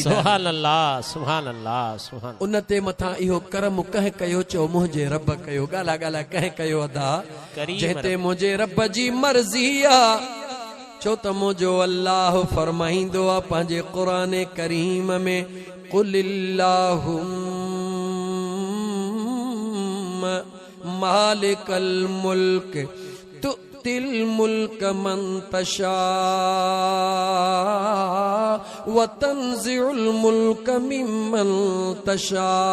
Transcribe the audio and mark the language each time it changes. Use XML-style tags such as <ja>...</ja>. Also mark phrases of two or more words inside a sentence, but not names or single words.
<ar>سبحان الله، سبحان الله، سبحان.</ar> <sd>उन ते मथां इहो करम कंहिं कयो, चो मुंहिंजे रब कयो। ॻाल्हा ॻाल्हा कंहिं कयो अदा, जंहिं मुंहिंजे रब जी मर्ज़ी आ। छो त मुंहिंजो अल्लाह फरमाईंदो आ पंहिंजे क़ुरान करीम में,</sd> <ar>قل اللهم مالك الملك تؤتي الملك من تشاء وتنزع الملك ممن تشاء</ar>